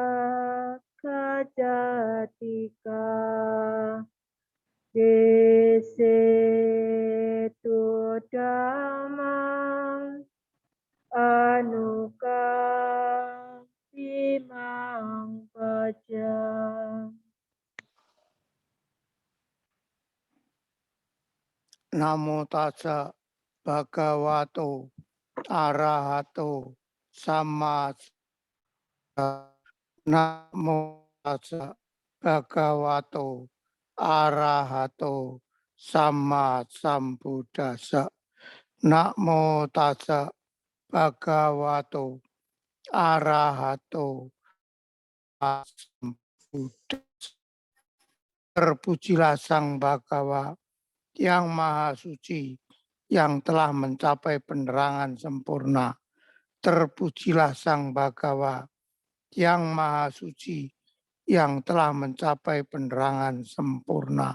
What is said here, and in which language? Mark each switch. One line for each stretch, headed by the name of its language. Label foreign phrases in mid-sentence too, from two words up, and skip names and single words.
Pali: Kajatika Desetu Damang Anuka Imang Pajang. Namo tassa bhagavato arahato sama. Namo tassa bhagavato arahato sama sambuddhassa. Namo tassa bhagavato arahato sambuddhassa.
Indonesian: Terpujilah Sang Bhagawa yang Maha Suci, yang telah mencapai penerangan sempurna. Terpujilah Sang Bhagawa yang Maha Suci, yang telah mencapai penerangan sempurna.